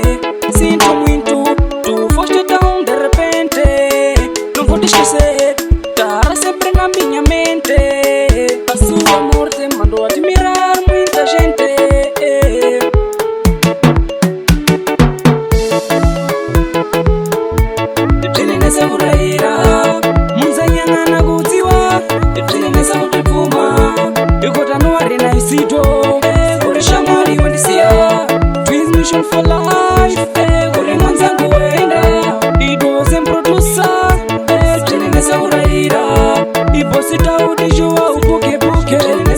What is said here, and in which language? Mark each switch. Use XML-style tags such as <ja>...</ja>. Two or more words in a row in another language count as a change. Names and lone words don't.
<pt>Sinto muito, tu foste tão de repente. Não vou te esquecer, estará sempre na minha mente. A sua morte mandou admirar muita gente.</pt> <seh>Tinenesa urayira munzanyana nakudziwa tinenesa utipuma ikotanuwari naisito kurisha mali wendisia Twins Mission for life kuri mwanzangu wenda idoze mprodusa tinenesa urayira iposita udijua upukepuke</seh>